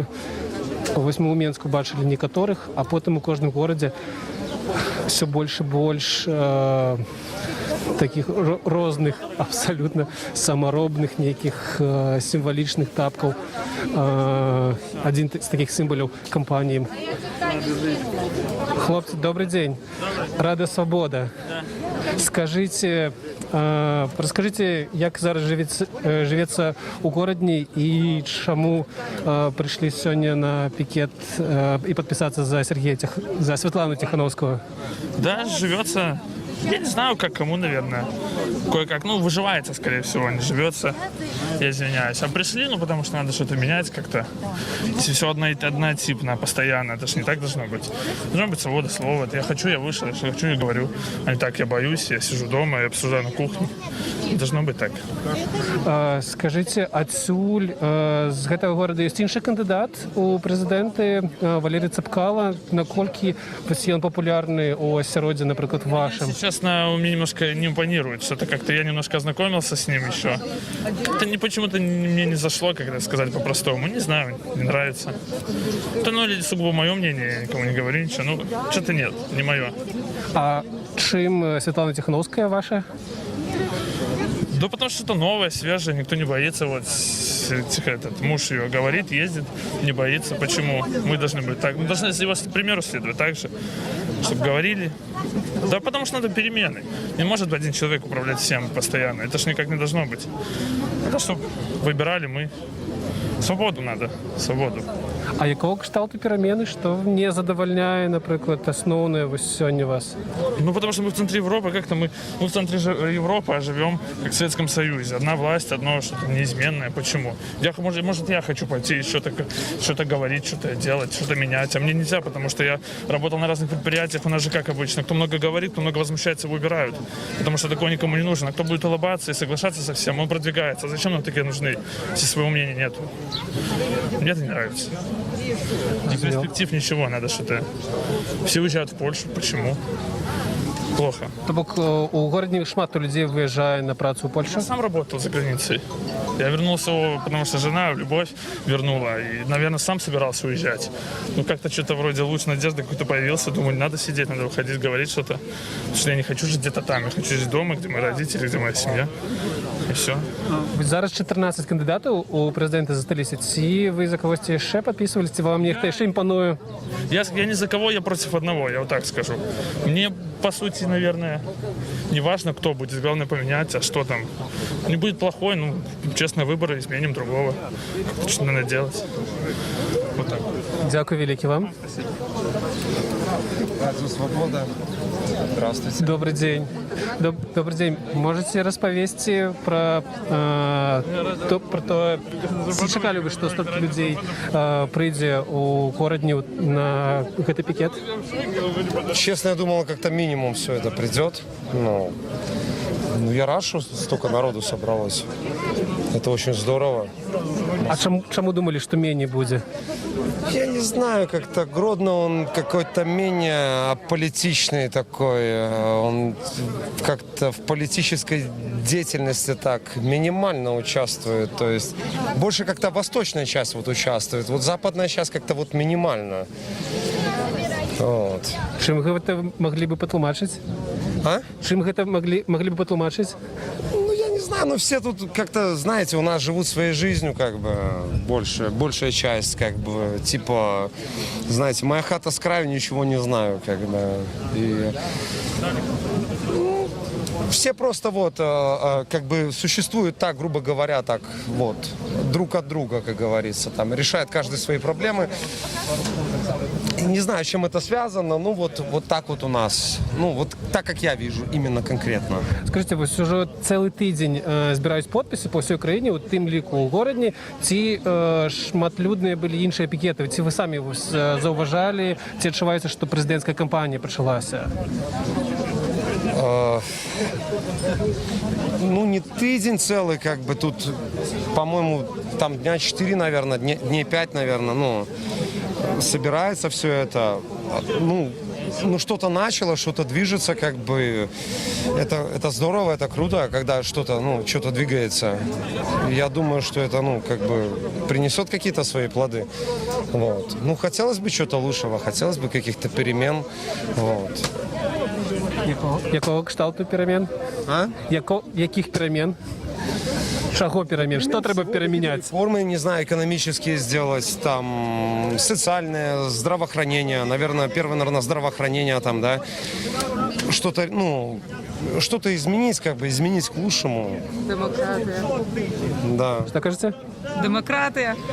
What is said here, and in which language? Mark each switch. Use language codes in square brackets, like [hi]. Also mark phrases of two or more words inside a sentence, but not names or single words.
[be] Вось мы ў Менску бачылі некаторых, а потым у кожным горадзе все больш і больш таких розных, абсолютно самаробных нейкіх сімвалічных тапкаў. Адзін з такіх сімваляў кампаніі. Хлопцы, [ru] добрый день. Рада Свобода. Скажите, расскажите, [be] як зараз живется у горадні і чаму пришли сёння на пикет и подписаться за за Светлану Тихановскую? [ru] Да, живется. Я не знаю, как кому, наверное. Кое-как, ну, выживается, скорее всего, не живется. Я извиняюсь. А пришли, ну, потому что надо что-то менять как-то. Все однотипно, постоянно. Это ж не так должно быть. Должно быть свобода слова. Это я хочу, я вышел, что хочу, я говорю. А не так, я боюсь, я сижу дома, я обсуждаю на кухне. Должно быть так. Скажите, [be] адсюль з гэтага горада ёсць іншы кандыдат у прэзідэнты Валерий Цапкала. Наколькі ён папулярны у асяроддзі, напрыклад, вашым? [ru] Честно, мне немножко не импонирует. Что-то как-то я немножко ознакомился с ним еще. Это почему-то мне не зашло, как сказать по-простому. Не знаю, не нравится. Это, ну, сугубо мое мнение, я никому не говорю ничего. Ну, что-то нет, не мое. [be] А чим Светлана Тихановская ваша? [ru] Да потому что это новое, свежее, никто не боится. Вот этот муж ее говорит, ездит, не боится. Почему? Мы должны быть так. Мы должны его примеру следовать так же, чтобы говорили. Да потому что надо перемены. Не может один человек управлять всем постоянно. Это ж никак не должно быть. Это чтобы выбирали мы. Свободу надо, свободу. [be] А якого кшталту перамены, што не задавальняе, напрыклад, асноўнае вось сёння вас? [ru] Ну, потому что мы в центре Европы, как-то мы в центре Европы, а живем как в Советском Союзе. Одна власть, одно что-то неизменное. Почему? Может, я хочу пойти что-то говорить, что-то делать, что-то менять. А мне нельзя, потому что я работал на разных предприятиях. У нас же как обычно. Кто много говорит, кто много возмущается, выбирают. Потому что такого никому не нужно. А кто будет улыбаться и соглашаться со всем, он продвигается. А зачем нам такие нужны, если своего мнения нету? Мне это не нравится. Ни перспектив, ничего. Надо что-то... Все уезжают в Польшу. Почему? Плохо. [be] То бок у горадні шмат людзей выязджае на працу ў Польшу? [ru] Я сам работал за границей. Я вернулся, потому что жена любовь вернула. И, наверное, сам собирался уезжать. Ну, как-то что-то вроде луч надежды какой-то появился. Думаю, надо сидеть, надо выходить, говорить что-то. Потому что я не хочу жить где-то там. Я хочу жить дома, где мои родители, где моя семья. И все. [be] Зараз 14 кандидатаў у прэзідэнты засталіся. Ці вы за кагосьці яшчэ падпісваліся, ці вам нехта яшчэ імпануе? [ru] Я не за кого, я против одного, я вот так скажу. Мне, по сути, наверное, не важно, кто будет. Главное поменять, а что там. Не будет плохой, ну, честные выборы, изменим другого. Что надо делать. Вот так. [be] Дякую вялікі вам. [ru] Радио «Свобода». Здравствуйте. Добрый день. Добрый день. [be] Можете распавесці про то, ці чакалі вы, што столькі людзей прыйдзе у горадню на гэты пікет? [ru] Честно, я думал, как-то минимум все это придет. Ну, я рад, что столько народу собралось. Это очень здорово. [be] А чаму думали, што меней будзе? [ru] Я не знаю, как-то Гродно, он какой-то менее аполитичный такой. Он как-то в политической деятельности так минимально участвует. То есть больше как-то восточная часть вот участвует. Вот западная часть как-то вот минимально. Вот. [be] Чым гэта маглі бы патлумачыць? А? Чым гэта маглі бы патлумачыць? Ну, [ru] я не знаю, но все тут как-то, знаете, у нас живут своей жизнью, как бы, большая часть, как бы, типа, знаете, моя хата с краю, ничего не знаю, как бы, и... Все просто вот, как бы, существуют так, грубо говоря, так, вот, друг от друга, как говорится, там, решает каждый свои проблемы. Не знаю, с чем это связано, ну вот так вот у нас, ну вот так, как я вижу, именно конкретно. Скажите, [be] вось уже цэлы тыдзень збіраюць подпісы по ўсёй краіне, у тым ліку ў горадні, ці шматлюдныя былі іншыя пікеты, ці вы самі заўважалі, ці адчуваеце, што прэзідэнцкая кампанія пачалася? [ru] Ну, не тыдзень целый, как бы, тут, по-моему, там дня 4, наверное, дней 5, наверное, ну, собирается все это, ну, что-то начало, что-то движется, как бы, это здорово, это круто, когда что-то, ну, что-то двигается. Я думаю, что это, ну, как бы, принесет какие-то свои плоды, вот. Ну, хотелось бы чего-то лучшего, хотелось бы каких-то перемен, вот. [be] Якого кшталту перамен? А? Яких перамен? Чаго перамен? Что трэба пераменять? [ru] Формы, не знаю, экономические сделать, там, социальное, здравоохранение, наверное, здравоохранение, там, да, что-то, ну, что-то изменить, как бы, изменить к лучшему. Демократия. Да. [be] Что кажете? [ru] Демократия.